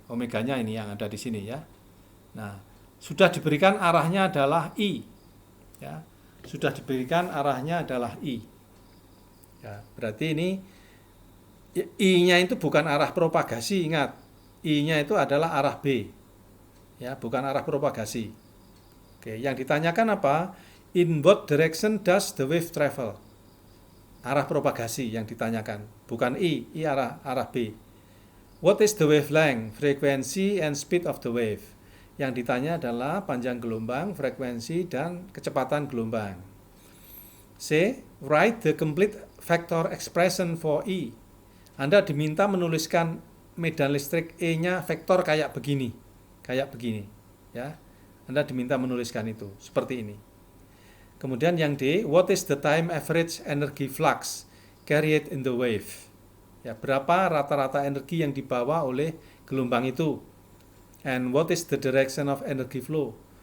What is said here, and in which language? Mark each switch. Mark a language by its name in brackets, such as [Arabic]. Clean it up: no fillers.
[Indonesian] Omeganya ini yang ada di sini ya. Nah, sudah diberikan arahnya adalah I. Ya. Sudah diberikan arahnya adalah I. Ya, berarti ini I-nya itu bukan arah propagasi, ingat. I-nya itu adalah arah B. Ya, bukan arah propagasi. Oke, yang ditanyakan apa? [English] In what direction does the wave travel? [Indonesian] Arah propagasi yang ditanyakan, bukan I arah B. [English] What is the wavelength, frequency and speed of the wave? [Indonesian] Yang ditanya adalah panjang gelombang, frekuensi dan kecepatan gelombang. C. [English] Write the complete vector expression for E. [Indonesian] Anda diminta menuliskan medan listrik E-nya vektor kayak begini ya. Anda diminta menuliskan itu seperti ini. Kemudian yang D, [English] what is the time average energy flux carried in the wave? [Indonesian] Ya, berapa rata-rata energi yang dibawa oleh gelombang itu? [English] And what is the direction of energy flow?